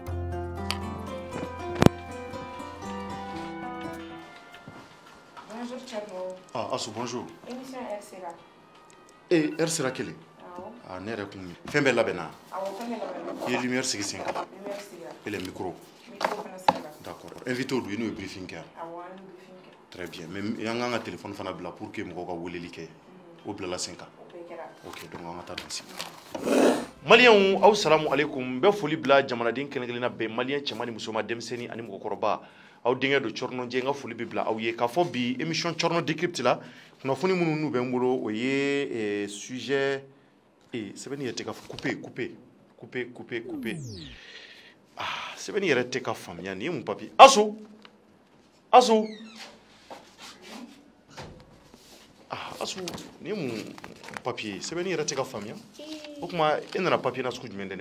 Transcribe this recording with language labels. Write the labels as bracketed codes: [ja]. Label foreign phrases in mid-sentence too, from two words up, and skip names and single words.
[fr] Bonjour Chorno. Ah Assou bonjour. Émission R sera. R sera quelle? [bm] Ah ne yɛrɛ kun fɛn bɛɛ labɛnna i ye lumière sigi sen kan [fr] et les micros. D'accord. [bm] Invité olu n'o ye briefing kɛ [fr] très bien mais [bm] an kan ka téléphone fana bila [fr] pour que [bm] mɔgɔw ka weleli kɛ o bilala sen kan ok donc an ka taa dansi Maliens aw [ar] salamu alaikum [bm] bɛ foli bila jamanaden kelen-kelenna bɛɛ malien cɛman ni musoman denmisɛnnin ani mɔgɔkɔrɔba aw denkɛ do Chorno Ndiaye n ka foli bɛ bila aw ye k'a fɔ bi émission Chorno Décrypte la kunnafoni minnu n'u bɛ n bolo o ye sujet sɛbɛnni yɛrɛ tɛ ka couper ah sɛbɛnni yɛrɛ tɛ ka faamuya nin ye mun papier Assou Assou nin ye mun papier sɛbɛnni yɛrɛ tɛ ka faamuya o kuma e nana papier na sugu jumɛn de ne ma